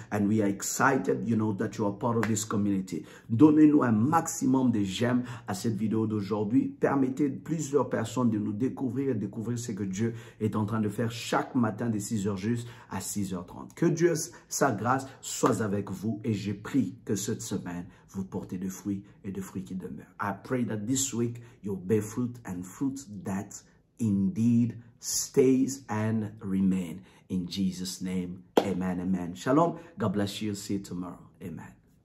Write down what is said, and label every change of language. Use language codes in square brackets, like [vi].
[en] And we are excited, you know, that you are part of this community. [fr] Donnez-nous un maximum de j'aime à cette vidéo d'aujourd'hui. Permettez plusieurs personnes de nous découvrir et découvrir ce que Dieu est en train de faire chaque matin de 6h juste à 6h30. Que Dieu, sa grâce, soit avec vous, et je prie que cette semaine, vous portez des fruits et des fruits qui demeurent. [en] I pray that this week you'll bear fruit and fruit that indeed stays and remain. In Jesus' name, amen, amen. Shalom. God bless you. See you tomorrow. Amen.